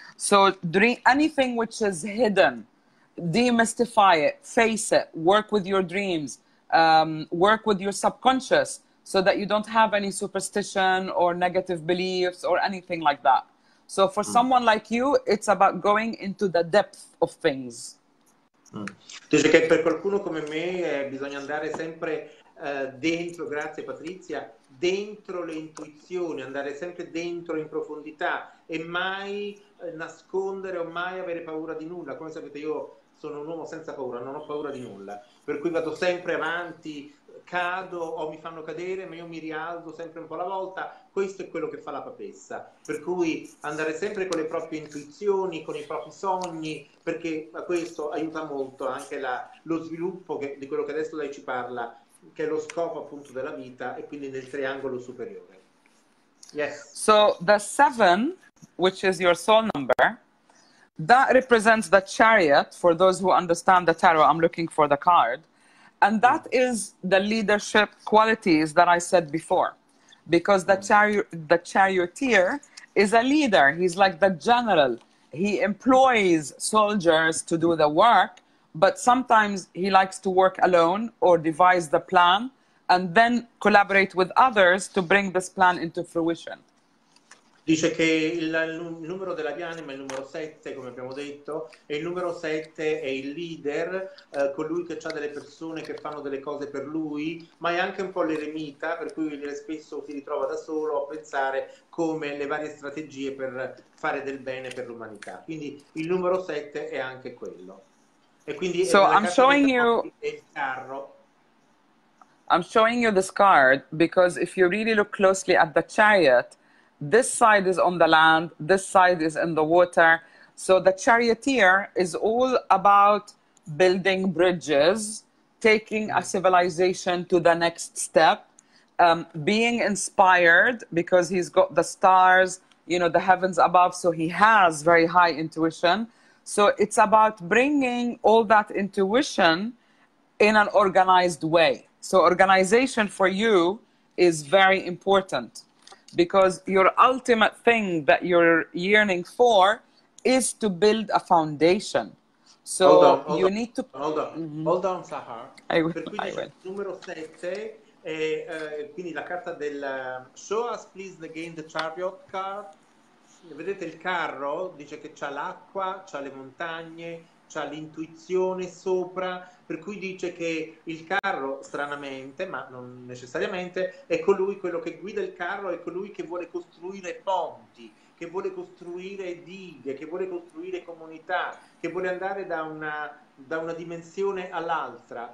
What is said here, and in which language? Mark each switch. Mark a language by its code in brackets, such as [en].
[en] So, anything which is hidden, demystify it, face it, work with your dreams, work with your subconscious so that you don't have any superstition or negative beliefs or anything like that. So for someone like you, it's about going into the depth of things. [it] Dice che per qualcuno come me bisogna andare sempre dentro, grazie Patrizia, dentro le intuizioni, andare sempre dentro in profondità e mai nascondere o mai avere paura di nulla. Come sapete io sono un uomo senza paura, non ho paura di nulla, per cui vado sempre avanti, cado o mi fanno cadere, ma io mi rialzo sempre un po' alla volta. Questo è quello che fa la papessa, per cui andare sempre con le proprie intuizioni, con i propri sogni, perché questo aiuta molto anche lo sviluppo di quello che adesso lei ci parla, che è lo scopo appunto della vita e quindi nel triangolo superiore. [en] Yes. So the 7, which is your soul number, that represents the chariot. For those who understand the tarot, I'm looking for the card. And that is the leadership qualities that I said before. Because the charioteer is a leader. He's like the general. He employs soldiers to do the work, but sometimes he likes to work alone or devise the plan and then collaborate with others to bring this plan into fruition. [it] Dice che il numero della dianima è il numero 7, come abbiamo detto, e il numero 7 è il leader, colui che ha delle persone che fanno delle cose per lui, ma è anche un po' l'eremita, per cui spesso si ritrova da solo a pensare come le varie strategie per fare del bene per l'umanità. Quindi il numero 7 è anche quello. E quindi [en] so I'm showing you [it] il carro. [en] I'm showing you this card because if you really look closely at the chariot, this side is on the land, this side is in the water. So the charioteer is all about building bridges, taking a civilization to the next step, being inspired because he's got the stars, you know, the heavens above, so he has very high intuition. So it's about bringing all that intuition in an organized way. So organization for you is very important, because your ultimate thing that you're yearning for is to build a foundation. So hold you on, need to... Hold on, Sahar. I will. [it] Per cui dice il numero 7 è quindi la carta del [en] Show us please again the chariot card. [it] Vedete il carro? Dice che c'ha l'acqua, c'ha le montagne, c'ha l'intuizione sopra, per cui dice che il carro, stranamente, ma non necessariamente, è quello che guida il carro, è colui che vuole costruire ponti, che vuole costruire dighe, che vuole costruire comunità, che vuole andare da una dimensione all'altra.